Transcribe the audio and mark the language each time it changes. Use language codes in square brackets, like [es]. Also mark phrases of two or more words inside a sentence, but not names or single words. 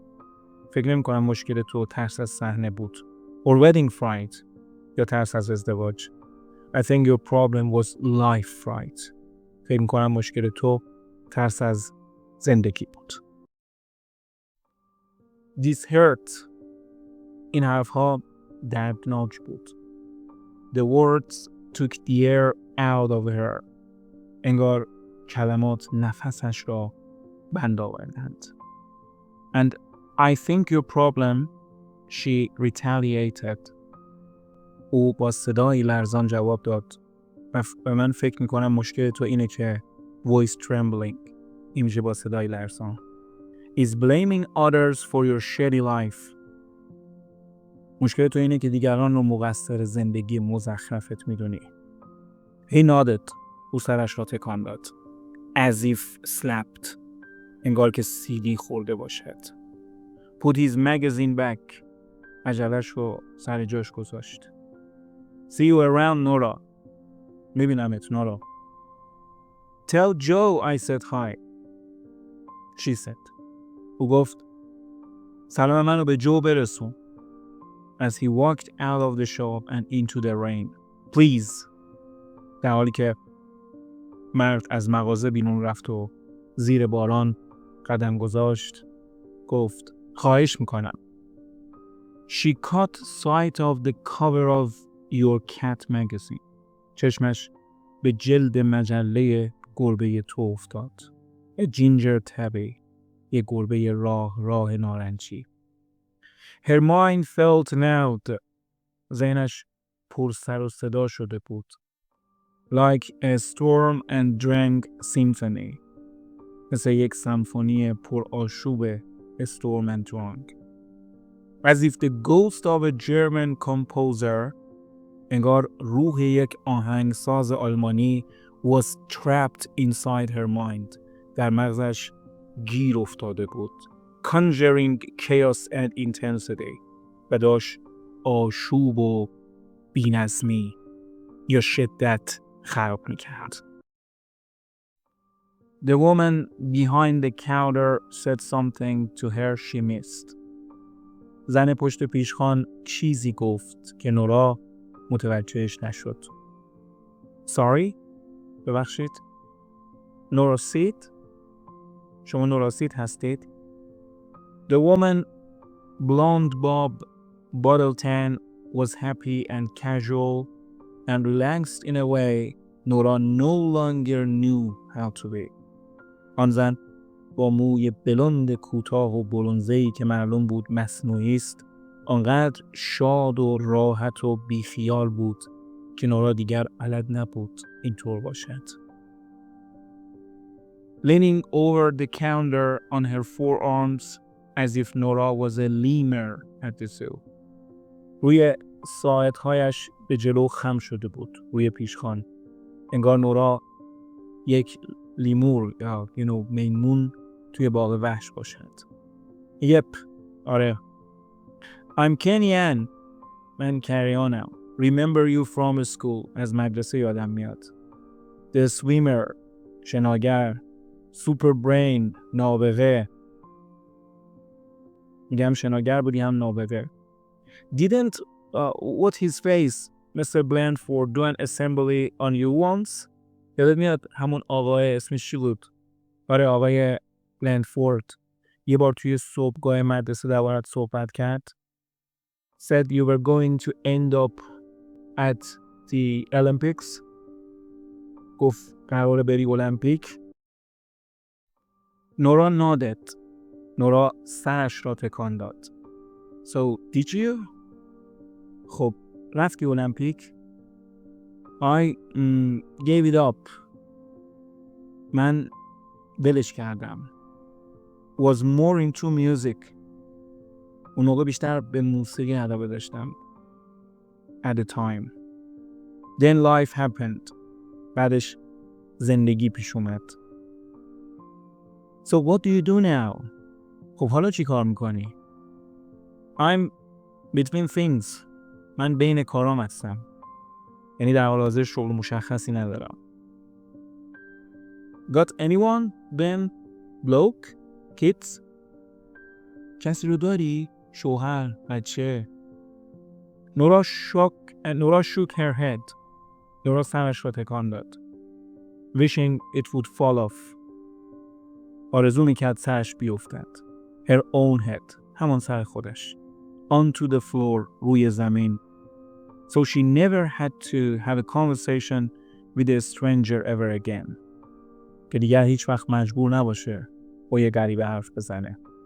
[fa] فکر نمی کنم مشکل تو ترس از صحنه بود. [en] Or wedding fright. [fa] یا ترس از ازدواج. [en] I think your problem was life fright. [fa] فکر می کنم مشکل تو ترس از زندگی بود. [en] This hurt. [fa] این حرفها دردناک بود. [en] The words took the air out of her. [fa] انگار کلمات نفسش را بند آوردند. [en] And I think your problem, she retaliated. [fa] او با صدای لرزان جواب داد. و من فکر میکنم مشکل تو اینه که [en] voice trembling. [fa] این میشه با صدای لرزان. [en] Is blaming others for your shitty life. [fa] مشکل تو اینه که دیگران رو مقصر زندگی مزخرفت میدونی. [en] He nodded. [fa] او سرش را تکان داد. [en] As if slapped. [fa] انگار که سیلی خورده باشد. [en] Put his magazine back. [fa] مجله‌اش رو سر جاش گذاشت. [en] See you around, Nora. [fa] میبینمت نورا. [en] Tell Joe I said hi. She said. [fa] او گفت سلام منو به جو برسون. [en] As he walked out of the shop and into the rain. Please. [fa] در حالی که مرد از مغازه بیرون رفت و زیر باران قدم گذاشت گفت خواهش میکنم. [en] She caught sight of the cover of your cat magazine. [fa] چشمش به جلد مجله گربه تو افتاد. [en] A ginger tabby. [fa] یه گربه راه نارنجی. [en] Her mind felt loud. [fa] ذهنش پر سر و صدا شده بود. [en] Like a storm and drang symphony. [fa] مثل یک سمفونی پر آشوب [en] storm and drang. As if the ghost of a German composer, [fa] انگار روح یک آهنگساز آلمانی [en] was trapped inside her mind. [fa] در مغزش گیر افتاده بود. [en] Conjuring chaos and intensity. [fa] و داشت آشوب و بی‌نظمی یا شدت خراب میکرد. [en] The woman behind the counter said something to her she missed. [fa] زن پشت پیشخوان چیزی گفت که نورا متوجهش نشد. Sorry؟ ببخشید؟ نوراسید؟ شما نوراسید هستید؟ [en] The woman, blonde bob, bottle tan, was happy and casual and relaxed in a way Nora no longer knew how to be. [fa] آن زن با موی بلند کوتاه و برنزه‌ای که معلوم بود مصنوعی است، آنقدر شاد و راحت و بیخیال بود که نورا دیگر بلد نبود اینطور باشد. [en] Leaning over the counter on her forearms as if Nora was a lemur at the zoo. [fa] روی ساعدهایش به جلو خم شده بود روی پیشخوان. انگار نورا یک لیمور یا میمون توی باغ وحش باشد. آره. [en] I'm Kenyan. [fa] من کریانم. [en] Remember you from school. [fa] از مدرسه یادم میاد. [en] The swimmer [fa] شناگر. [en] Super brain نابغه. [fa] میگم شناگر بودی هم نابغه. [en] Didn't what his face Mr. Blandford do an assembly on you once? [fa] یادت میاد همون آقای اسمش چی بود؟ آره آقای بلندفورد یه بار توی صبحگاه مدرسه دربارت صحبت کرد. [en] Said you were going to end up at the Olympics. [fa] گفت قراره بری المپیک. نورا nodded. نورا سرش را تکان داد. [en] So did you? [fa] خب رفتی المپیک؟ [en] I gave it up. [fa] من ولش کردم. [en] Was more into music. [fa] اون موقع بیشتر به موسیقی علاقه داشتم. [en] At the time. Then life happened. [fa] بعدش زندگی پیش اومد. [en] So what do you do now? [fa] خب حالا چی کار میکنی؟ [en] I'm between things. [fa] من بین کارام هستم. یعنی در حال حاضر شغل مشخصی ندارم. [en] Got anyone? Ben? Bloke? Kids? [fa] کسی رو داری؟ شوهر؟ بچه؟ [en] نورا shook her head. [fa] نورا سرش را تکان داد. [en] Wishing it would fall off. [fa] آرزو میکرد سرش بیفتد. [en] Her own head. [fa] همان سر خودش. [en] Onto the floor. [fa] روی زمین. [en] So she never had to have a conversation with a stranger ever again. [fa] که دیگر هیچ وقت مجبور نباشه با یه غریبه حرف بزنه.